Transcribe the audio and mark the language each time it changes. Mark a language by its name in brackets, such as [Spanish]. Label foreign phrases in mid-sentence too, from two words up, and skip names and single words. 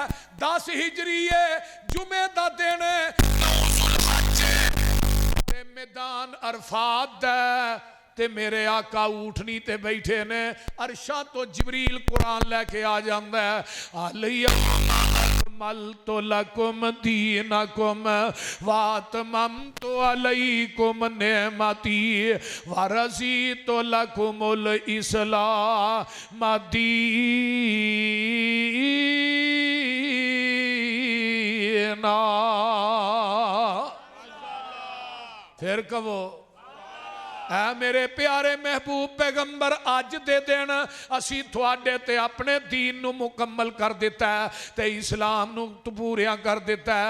[Punjabi] 10 ہجری اے، جمعے دا دن تے میدان عرفات تے میرے آقا اونٹھنی تے بیٹھے نے، عرشاں توں جبریل قرآن لے کے آ جاندا اے. [Arabic] ملت لكم دينكم وأتممت عليكم نعمتي ورضيت لكم الإسلام دينا. [Punjabi] فیر کہو اے میرے پیارے محبوب پیغمبر، اج دے دن اسیں تہاڈے تے اپنے دین نوں مکمل کر دتا اے تے اسلام نوں پوریا کر دتا اے.